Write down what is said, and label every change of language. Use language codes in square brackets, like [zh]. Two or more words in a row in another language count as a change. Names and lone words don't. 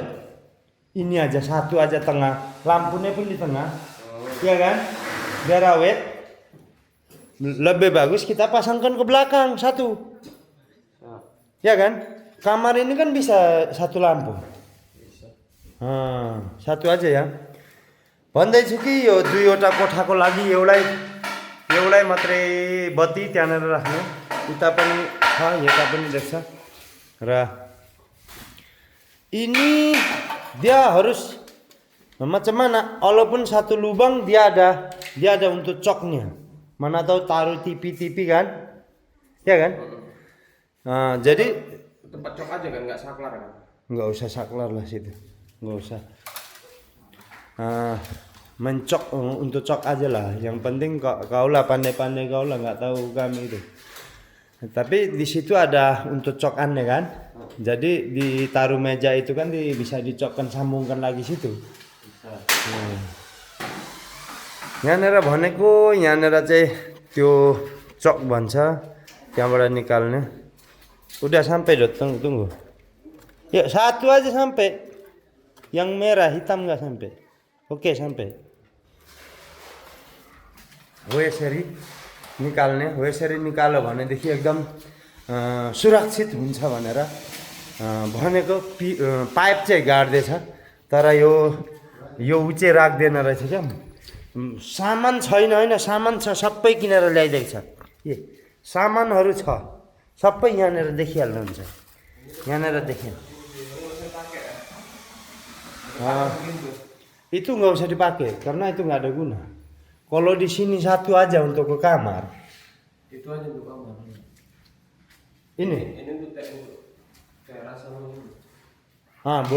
[id] Ini aja satu aja tengah. Lampunya pun di tengah. Ya kan? Biar awet. Lebih bagus kita pasangkan ke belakang satu. Ya kan? Kamar ini kan bisa satu lampu. सatu aja ya. [ne] भन्दैछु कि यो दुईवटा कोठाको लागि एउटै मात्रै बत्ती त्यहाँनिर राख्ने. उता पनि छ, यता पनि देख्छ. [id] र ini dia harus macam mana? Walaupun satu lubang dia ada untuk coknya. Mana tahu taruh TV kan? Ya kan? Jadi tempat cok aja kan, nggak saklar kan? Nggak usah saklar lah situ. Nggak usah. Mencok untuk cok aja lah. Yang penting kau lah pandai-pandai kau lah, nggak tahu kami itu. Tapi di situ ada untuk cokannya kan. Jadi ditaruh meja itu kan bisa dicokkan, sambungkan lagi situ. Bisa. [ne] यहाँनिर भनेको यहाँनिर चाहिँ त्यो चक भन्छ, त्यहाँबाट निकाल्ने. [id] Udah sampai dot, tunggu. Yuk satu aja sampai. Yang merah hitam nggak sampai. Oke sampai. [ne] हो यसरी निकाल्ने. हो यसरी निकाल्यो भनेदेखि एकदम सुरक्षित हुन्छ भनेर भनेको. पाइप चाहिँ गाड्दैछ, तर यो चाहिँ राख्दैन रहेछ क्या. सामान छैन होइन, सामान छ, सबै किनेर ल्याइदिएको छ. सामानहरू छ, सबै यहाँनिर देखिहाल्नुहुन्छ. यहाँनिर देखिन. [id] Itu nggak usah dipakai karena itu nggak ada guna. Kalau di sini satu aja untuk ke kamar. Itu aja untuk kamar. Ini untuk teras sama ini.